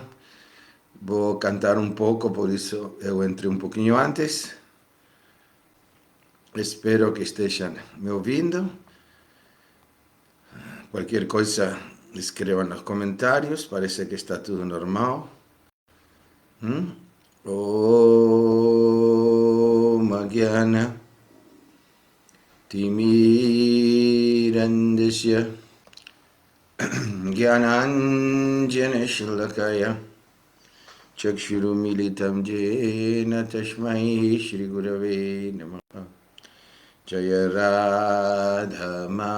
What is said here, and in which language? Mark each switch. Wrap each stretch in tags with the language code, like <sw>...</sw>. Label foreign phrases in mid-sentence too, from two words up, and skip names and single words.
<pt>Vou cantar um pouco, por isso eu entrei um pouquinho antes. Espero que estejam me ouvindo. Qualquer coisa, escrevam nos comentários. Parece que está tudo normal.</pt> <sa>Om Gyana Timirandasya Gyananjana Shalakaya Chakshurumilitam Jena Tashmai Shri Gurave Namaha Jaya Radha</sa>